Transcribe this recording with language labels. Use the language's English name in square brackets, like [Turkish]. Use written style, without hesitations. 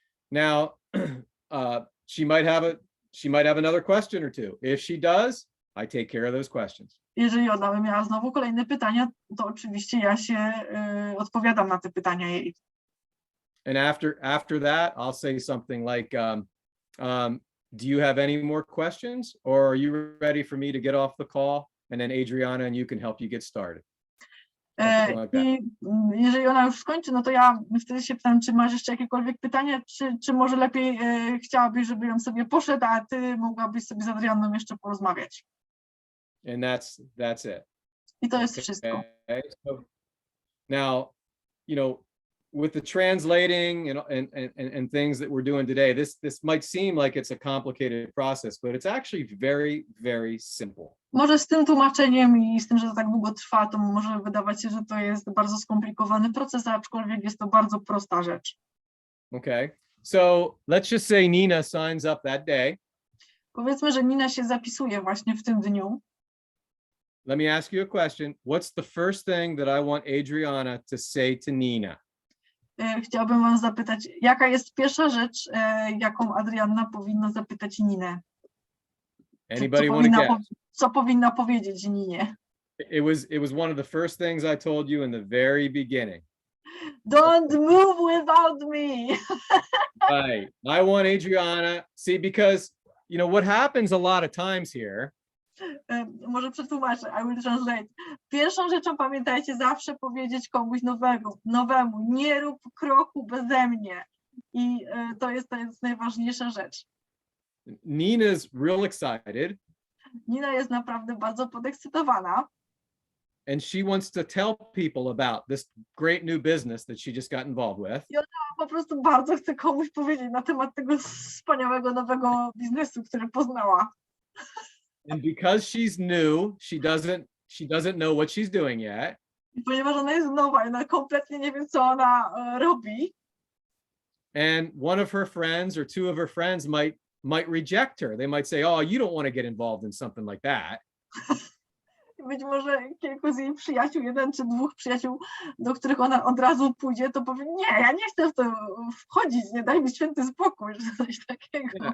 [English] Now, she might have another question or two. If she does, I take care of those questions. [Polish] Jeżeli ona by miała znowu kolejne pytania, to oczywiście ja się odpowiadam na te pytania jej. [English] And after that, I'll say something like, do you have any more questions, or are you ready for me to get off the call, and then Adriana and you can help you get started? [Polish] I jeżeli ona już skończy, no to ja wtedy się pytam, czy masz jeszcze jakiekolwiek pytania, czy może lepiej chciałabyś, żeby on sobie poszedł, a ty mogłabyś sobie z Adrianną jeszcze porozmawiać. [English] And that's it. [Polish] I to jest wszystko. [English] Okay. So now, you know, with the translating and things that we're doing today, this might seem like it's a complicated process, but it's actually very, very simple. [Polish] Może z tym tłumaczeniem i z tym, że to tak długo trwa, to może wydawać się, że to jest bardzo skomplikowany proces, aczkolwiek jest to bardzo prosta rzecz. [English] Okay, so let's just say Nina signs up that day. [Polish] Powiedzmy, że Nina się zapisuje właśnie w tym dniu. [English] Let me ask you a question. What's the first thing that I want Adriana to say to Nina? [Polish] Chciałabym was zapytać, jaka jest pierwsza rzecz, jaką Adrianna powinna zapytać Ninę? [English] Anybody want to guess? [Polish] Co powinna powiedzieć Ninie? [English] It was one of the first things I told you in the very beginning. Don't move without me. Right. I want Adriana, see, because you know what happens a lot of times here. [Polish] Może przetłumaczę, [English] I will translate. [Polish] Pierwszą rzeczą pamiętajcie zawsze powiedzieć komuś nowemu, nie rób kroku beze mnie. I to jest najważniejsza rzecz. [English] Nina's real excited. [Polish] Nina jest naprawdę bardzo podekscytowana. [English] And she wants to tell people about this great new business that she just got involved with. [Polish] I ona po prostu bardzo chce komuś powiedzieć na temat tego wspaniałego nowego biznesu, który poznała. [English] And because she's new, she doesn't know what she's doing yet. [Polish] I ponieważ ona jest nowa i ona kompletnie nie wie, co ona robi. [English] And one of her friends or two of her friends might reject her. They might say, "Oh, you don't want to get involved in something like that." [Polish] Być może kilku z jej przyjaciół, jeden czy dwóch przyjaciół, do których ona od razu pójdzie, to powie, nie, ja nie chcę w to wchodzić, nie daj mi święty spokój, czy coś takiego.